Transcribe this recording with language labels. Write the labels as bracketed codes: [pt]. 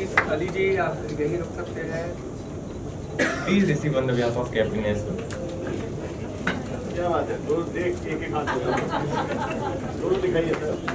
[hi] Ali ji, आप यहीं रुक सकते हैं. [en] Please receive on the behalf of Captain as well. [hi] क्या बात है, दोनों देख एक एक हाथ दोनों दिखाइए सर।